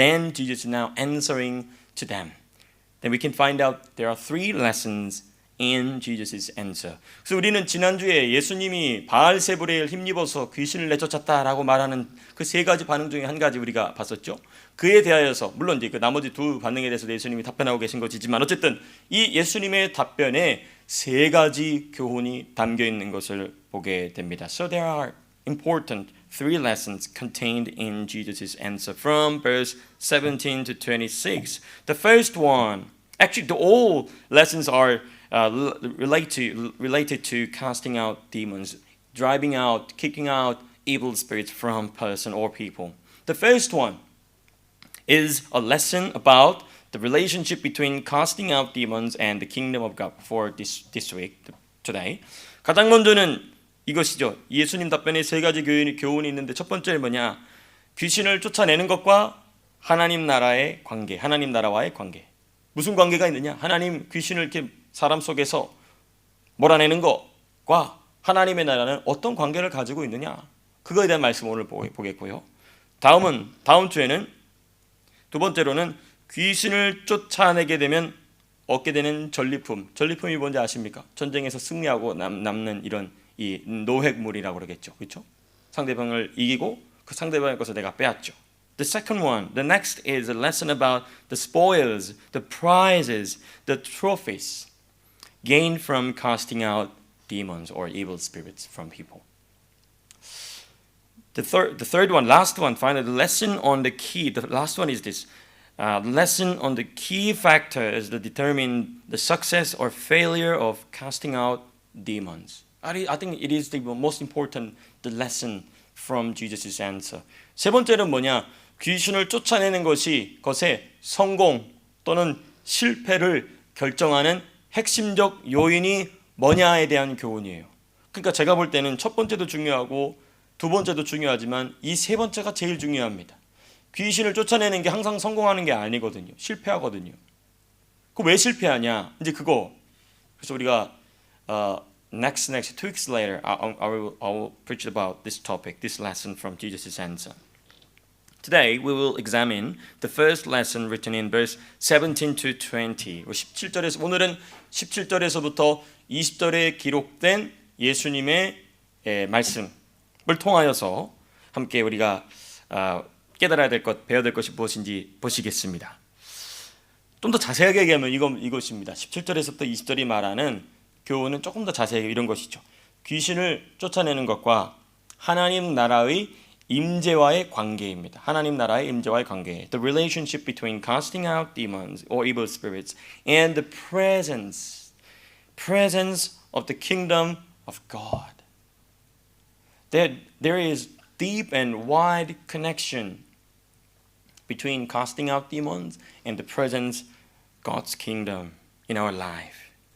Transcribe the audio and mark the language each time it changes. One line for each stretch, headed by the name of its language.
English: Then Jesus is now answering to them. Then we can find out there are three lessons in Jesus' answer.
Korean: 그래서 우리는 지난주에 예수님이 바알세불에 힘입어서 귀신을 내쫓았다라고 말하는 그 세 가지 반응 중에 한 가지 우리가 봤었죠. 그에 대하여서 물론 이제 그 나머지 두 반응에 대해서 예수님이 답변하고 계신 것이지만 어쨌든 이 예수님의 답변에 세 가지 교훈이 담겨 있는 것을 보게 됩니다.
English: So there are important three lessons contained in Jesus' answer from verse 17 to 26. The first one, actually all lessons are related to casting out demons, driving out, kicking out evil spirits from person or people. The first one is a lesson about the relationship between casting out demons and the kingdom of God for this week, today.
Korean: 가장 먼저는 이것이죠. 예수님 답변에 세 가지 교훈이 있는데 첫 번째는 뭐냐? 귀신을 쫓아내는 것과 하나님 나라의 관계, 하나님 나라와의 관계. 무슨 관계가 있느냐? 하나님 귀신을 이렇게 사람 속에서 몰아내는 것과 하나님의 나라는 어떤 관계를 가지고 있느냐? 그거에 대한 말씀 오늘 보겠고요. 다음 주에는 두 번째로는 귀신을 쫓아내게 되면 얻게 되는 전리품. 전리품이 뭔지 아십니까? 전쟁에서 승리하고 남는 이런 이 노획물이라고 그러겠죠. 그렇죠? 상대방을 이기고 그 상대방의 것을 내가 빼앗죠.
English: The second one, the next is a lesson about the spoils, the prizes, the trophies gained from casting out demons or evil spirits from people. The third one, last one, finally, the lesson on the key. The last one is this. The lesson on the key factors that determine the success or failure of casting out demons. I think it is the most important the lesson from Jesus' answer.
Korean: 세 번째는 뭐냐? 귀신을 쫓아내는 것의 성공 또는 실패를 결정하는 핵심적 요인이 뭐냐에 대한 교훈이에요. 그러니까 제가 볼 때는 첫 번째도 중요하고 두 번째도 중요하지만 이 세 번째가 제일 중요합니다. 귀신을 쫓아내는 게 항상 성공하는 게 아니거든요. 실패하거든요. 그 왜 실패하냐? 이제 그거. 그래서 우리가
English: next 2 weeks later I will preach about this topic, this lesson from Jesus' answer. Today we will examine the first lesson written in verse 17 to 20.
Korean: 17절에서 오늘은 17절에서부터 20절에 기록된 예수님의 말씀을 통하여서 함께 우리가 깨달아야 될 것, 배워야 될 것이 무엇인지 보시겠습니다. 좀 더 자세하게 얘기하면 이것입니다. 17절에서부터 20절이 말하는 교훈은 조금 더 자세하게 이런 것이죠. 귀신을 쫓아내는 것과 하나님 나라의 임재와의 관계입니다. 하나님 나라의 임재와의 관계.
English: The relationship between casting out demons or evil spirits and the presence of the kingdom of God. There is deep and wide connection between casting out demons and the presence of God's kingdom in our life.